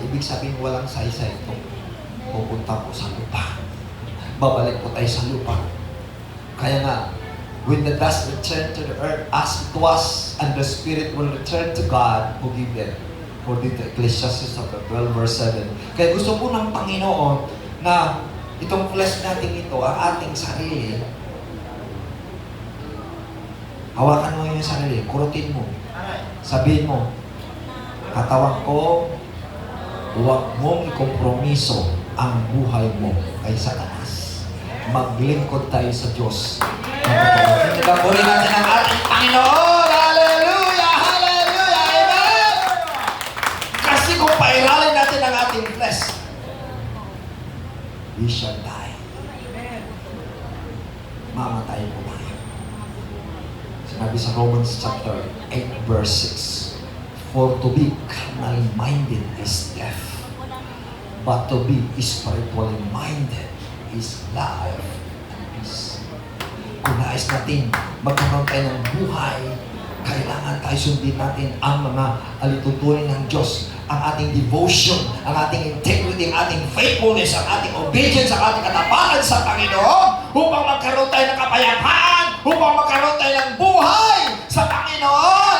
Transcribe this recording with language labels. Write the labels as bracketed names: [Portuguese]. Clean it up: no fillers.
[Filipino] Ibig sabihin walang saysay ito. Pupunta po sa lupa. Babalik po tayo sa lupa. Kaya nga, [English] when the dust return to the earth as it was, and the spirit will return to God who gave it. According to Ecclesiastes chapter 12 verse 7. [Filipino] Kaya gusto po ng Panginoon na itong flesh natin ito, ang ating sarili, hawakan mo yung sarili, kurutin mo. Sabihin mo, katawan ko, huwag mong ikompromiso ang buhay mo kay Satanas. Maglingkod tayo sa Diyos. Purihin natin ang ating Panginoon. Hallelujah! Hallelujah! Amen! Kasi kung pairalin natin ang ating flesh, [English] we shall die. [Filipino] Mamatay po tayo. Sinabi sa [English] Romans chapter 8 verse 6, for to be carnally minded is death, but to be spiritually minded is life and peace. [Filipino] Kung nais natin magkaroon tayo ng buhay, kailangan tayo sundin natin ang mga alituntunin ng Diyos, ang ating devotion, ang ating integrity, ang ating faithfulness, ang ating obedience, ang ating katapangan sa Panginoon upang magkaroon tayo ng kapayapaan, upang magkaroon tayo ng buhay sa Panginoon.